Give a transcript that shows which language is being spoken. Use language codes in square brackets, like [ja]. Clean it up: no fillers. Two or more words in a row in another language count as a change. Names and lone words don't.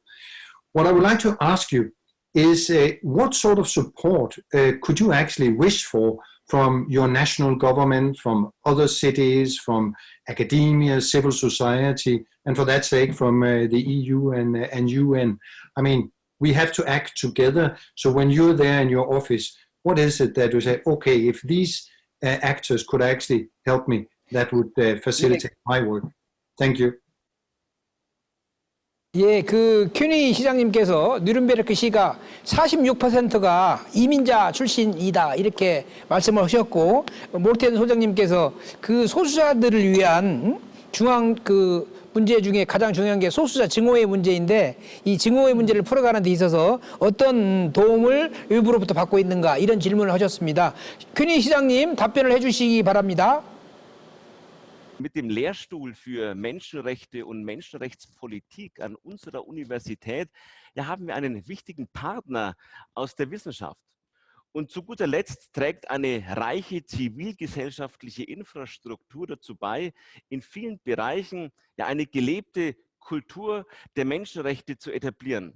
[en] What I would like to ask you is what sort of support could you actually wish for from your national government, from other cities, from academia, civil society, and for that sake, from the EU and UN? I mean, we have to act together. So when you're there in your office, what is it that you say, okay, if these actors could actually help me, that would facilitate my work? Thank you. [ko] 예, 큐니 시장님께서 누른베르크 시가 46%가 이민자 출신이다 이렇게 말씀을 하셨고, 몰텐 소장님께서 소수자들을 위한 중앙 문제 중에 가장 중요한 게 소수자 증오의 문제인데, 이 증오의 문제를 풀어가는 데 있어서 어떤 도움을 외부로부터 받고 있는가, 이런 질문을 하셨습니다. 큐니 시장님 답변을 해주시기 바랍니다. [de] Mit dem Lehrstuhl für Menschenrechte und Menschenrechtspolitik an unserer Universität haben wir einen wichtigen Partner aus der Wissenschaft. Und zu guter Letzt trägt eine reiche zivilgesellschaftliche Infrastruktur dazu bei, in vielen Bereichen eine gelebte Kultur der Menschenrechte zu etablieren.